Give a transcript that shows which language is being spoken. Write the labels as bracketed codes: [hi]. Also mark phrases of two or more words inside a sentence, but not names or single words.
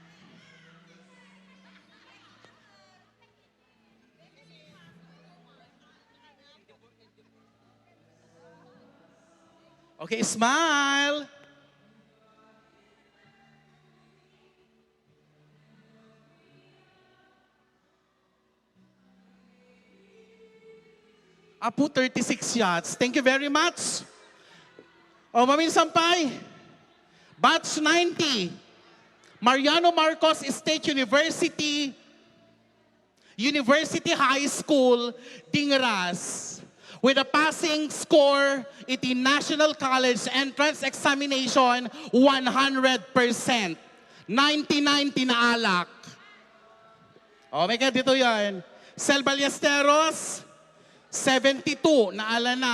[en] Okay, smile. Apo, 36 shots. Thank you very much. O, Mamin Sampay. Batch 90. Mariano Marcos State University. University High School, Dingras. With a passing score iti National College Entrance Examination, 100%. [ilo] 99 tinaalak. [tl] O, may ka dito yan. [ilo] Sel Ballesteros, 72, naala na.